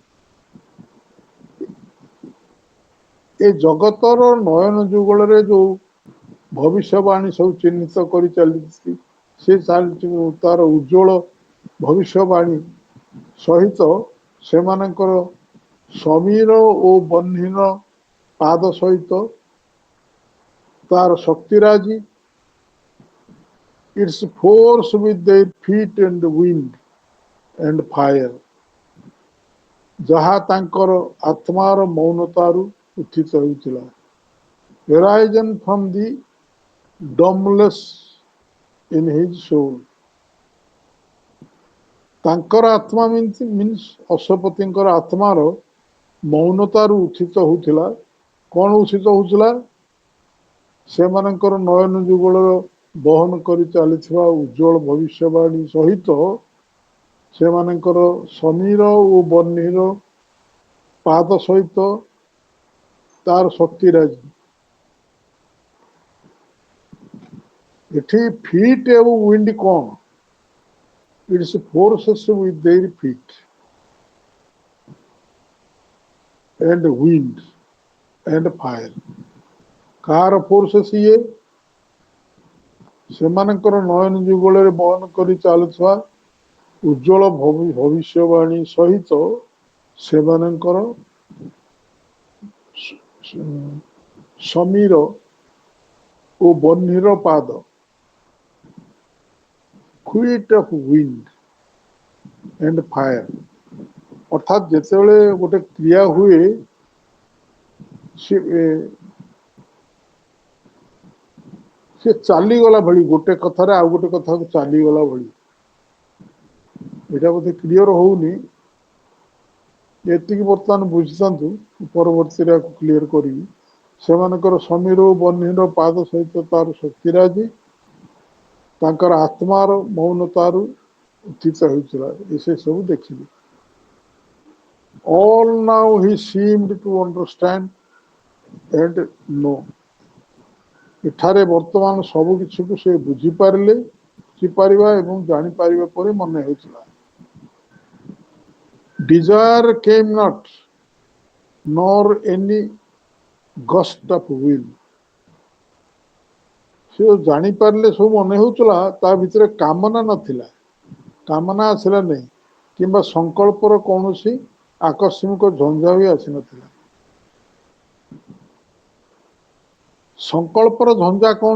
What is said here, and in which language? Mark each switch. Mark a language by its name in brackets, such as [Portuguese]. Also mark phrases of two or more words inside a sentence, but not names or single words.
[Odia] ଏ ଜଗତର ନୟନ ଯୁଗଳରେ ଯୋଉ ଭବିଷ୍ୟବାଣୀ ସବୁ ଚିହ୍ନିତ କରି ଚାଲିଛି, ସେ ଚାଲିଛି ତାର ଉଜ୍ଜଳ ଭବିଷ୍ୟବାଣୀ ସହିତ ସେମାନଙ୍କର ସମୀର ଓ ବହ୍ନିର ପାଦ ସହିତ ତାର ଶକ୍ତିରାଜି, [English] its force with their feet and wind and fire, [Odia] ଯାହା ତାଙ୍କର ଆତ୍ମାର ମୌନତାରୁ ଉତ୍ଥିତ ହେଉଥିଲା। [English] Horizon from the dumbness in his soul, [Odia] ତାଙ୍କର ଆତ୍ମା ମିନ୍ସ ଅଶ୍ୱପତିଙ୍କର ଆତ୍ମାର ମୌନତାରୁ ଉତ୍ଥିତ ହେଉଥିଲା। କଣ ଉତ୍ଥିତ ହେଉଥିଲା? ସେମାନଙ୍କର ନୟନ ଯୁଗଳର ବହନ କରି ଚାଲିଥିବା ଉଜ୍ଜଳ ଭବିଷ୍ୟବାଣୀ ସହିତ ସେମାନଙ୍କର ସମୀର ଓ ବହ୍ନିର ପାଦ ସହିତ ତାର ଶକ୍ତିରାଜି। ଏଠି ଫିଟ୍ ଏବଂ ୱିଣ୍ଡ କଣ? [English] its forces with their feet and wind and fire, [Odia] କାହାର ଫୋର୍ସେସ୍ ଇଏ? ସେମାନଙ୍କର ନୟନ ଯୁଗଳରେ ବହନ କରି ଚାଲୁଥିବା ଉଜ୍ଜଳ ଭବିଷ୍ୟବାଣୀ ସହିତ ସେମାନଙ୍କର ସମୀର ଓ ବହ୍ନିର ପାଦ, [English] feet of wind and fire, [Odia] ଅର୍ଥାତ୍ ଯେତେବେଳେ ଗୋଟେ କ୍ରିୟା ହୁଏ ସେ ଚାଲିଗଲା ଭଳି, ଗୋଟେ କଥାରେ ଆଉ ଗୋଟେ କଥାକୁ ଚାଲିଗଲା ଭଳି। ଏଇଟା ବୋଧେ କ୍ଲିୟର ହଉନି, ଏତିକି ବର୍ତ୍ତମାନ ବୁଝିଥାନ୍ତୁ, ପରବର୍ତ୍ତୀରେ କ୍ଲିୟର କରିବି। ସେମାନଙ୍କର ସମୀର ଓ ବହ୍ନିର ପାଦ ସହିତ ତାର ଶକ୍ତିରାଜି, ତାଙ୍କର ଆତ୍ମାର ମୌନତାରୁ ଉତ୍ଥିତ ହେଉଥିଲା, ସେ ସବୁ ଦେଖିଲେ। [English] All now he seemed to understand and know, [Odia] ଏଠାରେ ବର୍ତ୍ତମାନ ସବୁ କିଛିକୁ ସେ ବୁଝିପାରିଲେ, ବୁଝିପାରିବା ଏବଂ ଜାଣିପାରିବା ପରି ମନେ ହେଉଥିଲା। [English] Desire came not, nor any gust of will, [Odia] ସେ ଜାଣିପାରିଲେ, ସବୁ ମନେ ହେଉଥିଲା, ତା ଭିତରେ କାମନା ନଥିଲା, କାମନା ଆସିଲା ନାହିଁ, କିମ୍ବା ସଂକଳ୍ପର କୌଣସି ଆକସ୍ମିକ ଝଞ୍ଜା ବି ଆସିନଥିଲା। ସଂକଳ୍ପର ଝଞ୍ଜା କଣ?